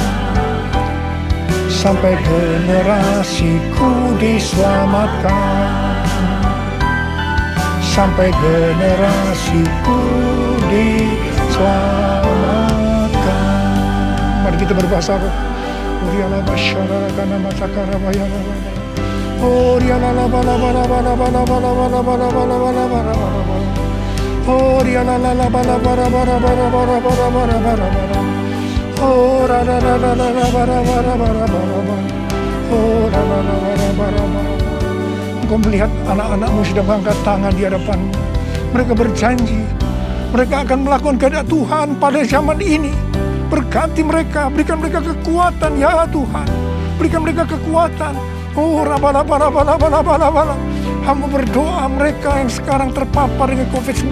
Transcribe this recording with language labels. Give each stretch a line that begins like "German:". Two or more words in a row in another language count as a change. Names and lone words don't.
Indonesian: Sampai generasiku diselamatkan. Sampai generasiku diselamatkan. Mari kita berbahasa roh. Uriala basyara kana masakara bayana. Uriala bala bala bala bala bala bala bala bala bala bala bala. Uriala bala bala bala bala bala bala bala bala bala. Ora la la la la bara bara bara bara. Ora la la la bara bara. Engkau melihat anak-anakmu sudah mengangkat tangan di hadapanmu. Mereka berjanji, mereka akan melakukan kehendak Tuhan pada zaman ini. Berkati mereka, berikan mereka kekuatan ya Tuhan. Berikan mereka kekuatan. Oh, rabala-bala. Hamba berdoa mereka yang sekarang terpapar dengan COVID-19.